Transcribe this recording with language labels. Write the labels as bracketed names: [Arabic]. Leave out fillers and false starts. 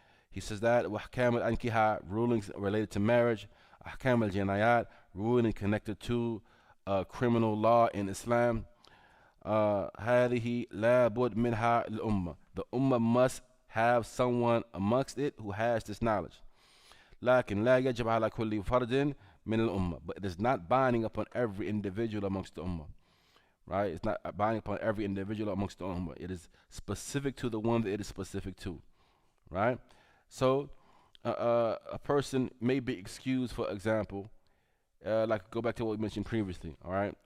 [English] He says that [Arabic] وأحكام الأنكحة, [English] rulings related to marriage. [Arabic] أحكام الجنايات, [English] ruling connected to criminal law in Islam. [Arabic] هذه لابد منها الأمة. [English] The ummah must have someone amongst it who has this knowledge. [Arabic] لكن لا يجب على كل فرد من الأمة. [English] But it is not binding upon every individual amongst the ummah. Right? It's not binding upon every individual amongst the ummah. It is specific to the one that it is specific to. Right? So a person may be excused, for example, like go back to what we mentioned previously, all right?